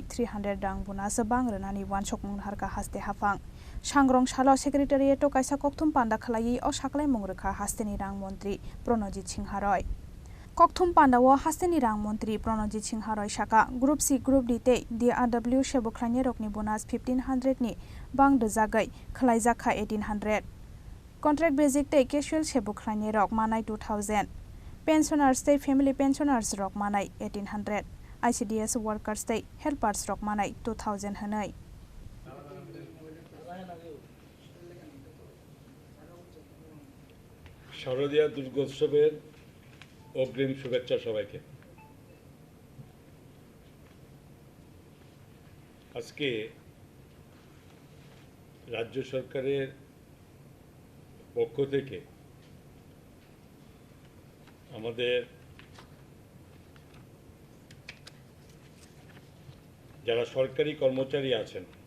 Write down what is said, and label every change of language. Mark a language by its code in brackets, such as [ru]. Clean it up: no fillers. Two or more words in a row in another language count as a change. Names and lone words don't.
[trp] 300 rang bonus bangre nani wansokmung harka haste hafang sangrong salo secretariat to kaisa kokthum panda khlai o saklai mungrekha hasteni rang mantri Pranajit Chini Khorang kokthum panda wo hasteni rang mantri Pranajit Chini Khorang saka group C group D te DRW sebukhlaini rokni bonus 1500 ni bang dejagai khlaijakha 1800 [en] contract basic [trp] te casual sebukhlaini rok manai 2000 pensioners te [en] family pensioners [trp] rok manai 1800 [en] ICDS workers [trp] te helpers rok manai 2000 hanai [bn] শারদীয়া দুর্গোৎসবের অগ্রিম শুভেচ্ছা সবাইকে। আজকে রাজ্য সরকারের পক্ষ থেকে আমাদের যারা সরকারি কর্মচারী আছেন